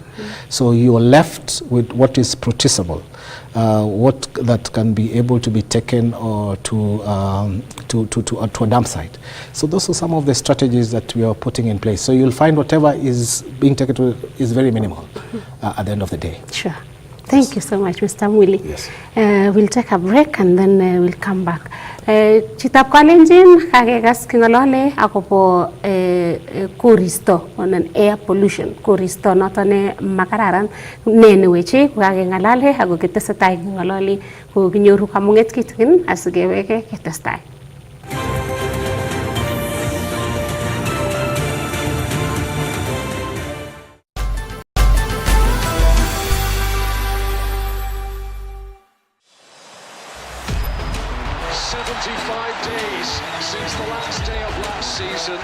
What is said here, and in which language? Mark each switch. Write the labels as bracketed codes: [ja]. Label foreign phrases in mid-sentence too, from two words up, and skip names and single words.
[en] So you are left with what is producible, what that can be able to be taken or to a dump site. So those are some of the strategies that we are putting in place. So you'll find whatever is being taken to is very minimal at the end of the day. Sure. Thank you so much, Mr. Mwili. Yes. We'll take a break and then we'll come back. [kln] Chitap kalenjin kakekas kingolole akopo koristo [en] on an air pollution. [kln] Koristo notone makararan nene weche kakengalale ako kitesetai kingolole ko kinyoru kamunget kitkin asikeweke kitestai. [en] 75 days since the last day of last season.